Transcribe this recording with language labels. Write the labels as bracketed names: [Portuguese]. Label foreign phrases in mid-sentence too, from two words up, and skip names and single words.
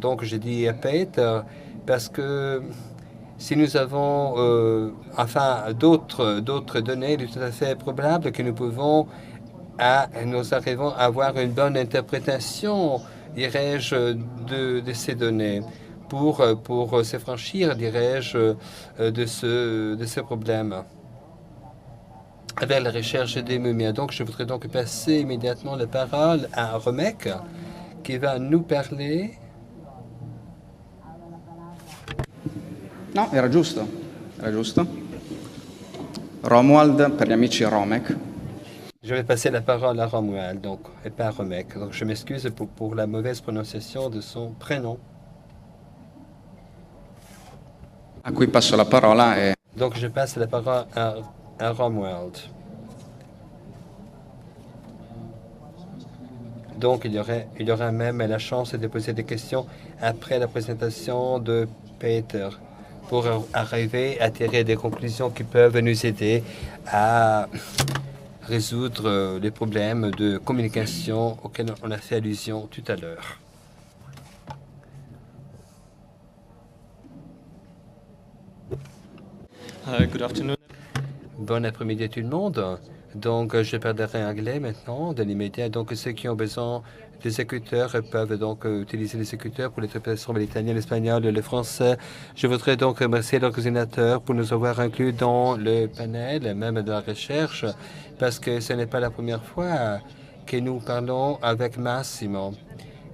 [French] Donc, j'ai dit à Peter, parce que si nous avons d'autres données, il est tout à fait probable que nous arrivons à avoir une bonne interprétation, dirais-je, de ces données pour s'affranchir, dirais-je, de ce problème avec la recherche des momies. Donc, je voudrais donc passer immédiatement la parole à Romek, qui va nous parler. [Italian] No, era giusto. Romuald, per gli amici Romek. [French] Je vais passer la parole à Romuald, donc, et pas à Romek. Donc, je m'excuse pour la mauvaise prononciation de son prénom. [Italian] A cui passo la parola e... [French] Donc, je passe la parole à Romuald. Donc, il y aura même la chance de poser des questions après la présentation de Peter pour arriver à tirer des conclusions qui peuvent nous aider à résoudre les problèmes de communication auxquels on a fait allusion tout à l'heure. [English] Good afternoon. [French] Bon après-midi à tout le monde. Donc, je parlerai anglais maintenant, de l'immédiat. Donc, ceux qui ont besoin des écouteurs peuvent donc utiliser les écouteurs pour l'interprétation de l'italien, l'espagnol, le français. Je voudrais donc remercier l'organisateur pour nous avoir inclus dans le panel, même dans la recherche, parce que ce n'est pas la première fois que nous parlons avec Massimo.